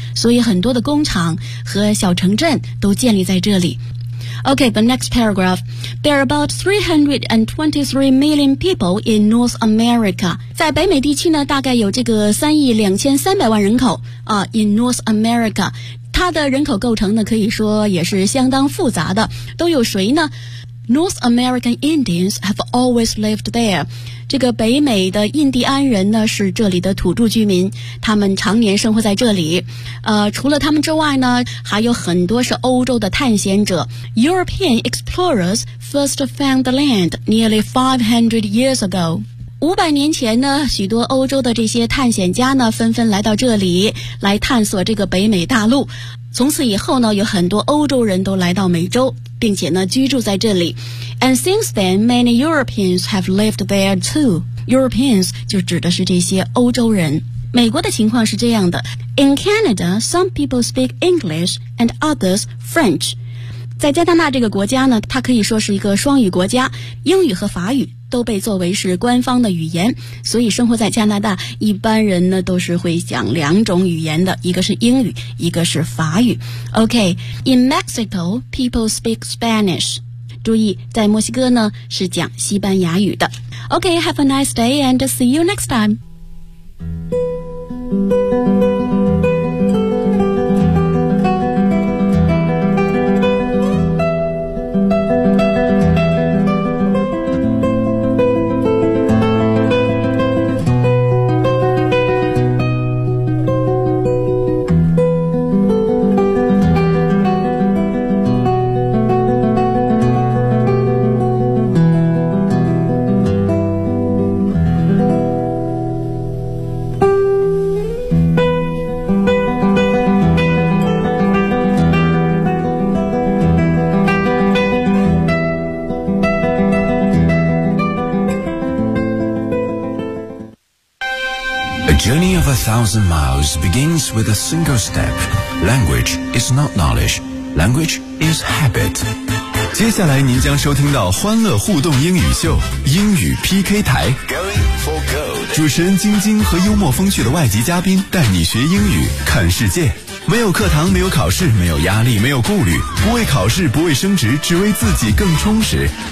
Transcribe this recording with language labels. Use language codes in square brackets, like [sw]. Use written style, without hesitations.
[zh] 所以很多的工厂和小城镇都建立在这里。 [en] Okay, the next paragraph. There are about 323 million people in North America. [zh] 在北美地区呢，大概有这个3亿2300万人口啊。 [en] In North America, [zh] 它的人口构成呢，可以说也是相当复杂的。都有谁呢？ [en] North American Indians have always lived there. [zh] 这个北美的印第安人呢，是这里的土著居民，他们常年生活在这里。除了他们之外呢，还有很多是欧洲的探险者。 [en] European explorers first found the land nearly 500 years ago. [zh] 500年前呢，许多欧洲的这些探险家呢，纷纷来到这里，来探索这个北美大陆。从此以后呢，有很多欧洲人都来到美洲，并且呢，居住在这里。 [en] And since then, many Europeans have lived there too. [zh] Europeans 就指的是这些欧洲人。美国的情况是这样的。 [en] In Canada, some people speak English and others French. [zh] 在加拿大这个国家呢，它可以说是一个双语国家，英语和法语都被作为是官方的语言。所以生活在加拿大，一般人呢都是会讲两种语言的，一个是英语，一个是法语。 [en] OK, in Mexico, people speak Spanish. [zh] 注意，在墨西哥呢，是讲西班牙语的。 [en] OK, have a nice day and see you next time. journey of a thousand miles begins with a single step. Language is not knowledge. Language is habit. [zh] 接下来您将收听到欢乐互动英语秀英语 PK 台。主持人晶晶和幽默风趣的外籍嘉宾带你学英语看世界。没有课堂，没有考试，没有压力，没有顾虑，不为考试，不为升职，只为自己更充实。